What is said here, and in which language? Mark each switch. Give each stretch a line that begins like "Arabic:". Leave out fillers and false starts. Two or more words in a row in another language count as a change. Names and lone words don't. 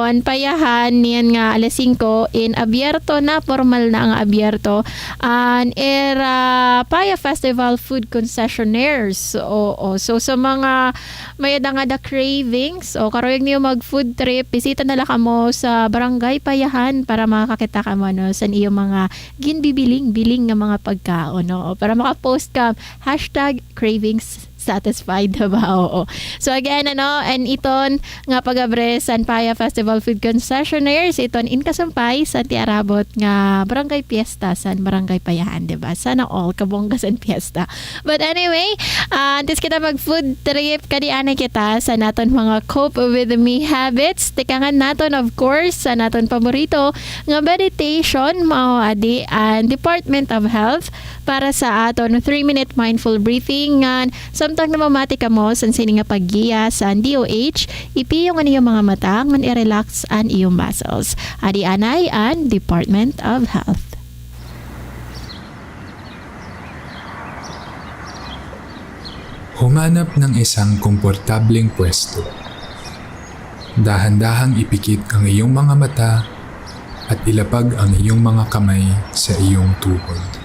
Waray: anpayahan niyan nga alas 5 in abierto na formal na ang abierto an era Paya Festival
English: food concessionaires
Waray: so sa mga mayada nga da cravings o karoyog niyo mag
English: food trip,
Waray: bisita na lang kamo sa barangay Payahan para makakita kamo sa iyo mga ginbibiling nga mga pagkaon para makapost ka
English: #cravings satisfied
Waray: ba? Oo. So again, and iton nga pagabre San Paya Festival Food Concessionaires, iton in Kasampay sa tiarabot nga Barangay Fiesta San Barangay Payahan, diba? Sana all kabongga San Fiesta.
English: But anyway,
Waray: antes kita mag-food trip, kadianay kita sa naton mga
English: cope with me habits.
Waray: Tikangan naton, of course, sa naton paborito nga meditation, mao adi, and Department of Health para sa aton
English: 3-minute mindful breathing.
Waray: Samtang namamati ka mo sa sini nga paggiya sa DOH, ipiyong ang iyong mga mata ngan i-relax ang iyong muscles. Adi anay ang Department of Health.
Filipino: Humanap ng isang komportableng pwesto. Dahan-dahang ipikit ang iyong mga mata at ilapag ang iyong mga kamay sa iyong tuhod.